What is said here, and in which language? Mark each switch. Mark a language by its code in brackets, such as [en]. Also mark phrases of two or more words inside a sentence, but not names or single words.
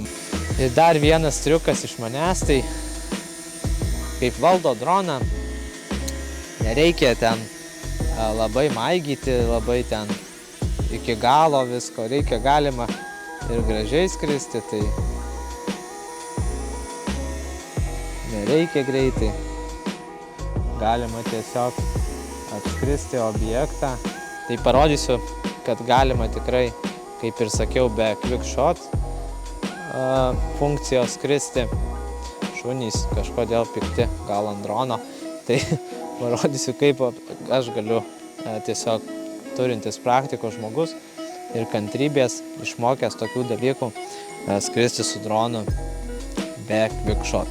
[lt] Ir dar vienas triukas iš manęs, tai kaip valdo droną, nereikia ten labai maigyti, labai ten iki galo visko, galima ir gražiai skristi, tai nereikia greitai, galima tiesiog atskristi objektą. Tai parodysiu, kad galima tikrai, kaip ir sakiau, be [en] quick shot [lt] funkcijos skristi. Šunys kažkodėl pikti, gal ant drono. Tai parodysiu, kaip aš galiu tiesiog turintis praktikos žmogus ir kantrybės, išmokęs tokių dalykų, skristi su dronu be [en] quick shot.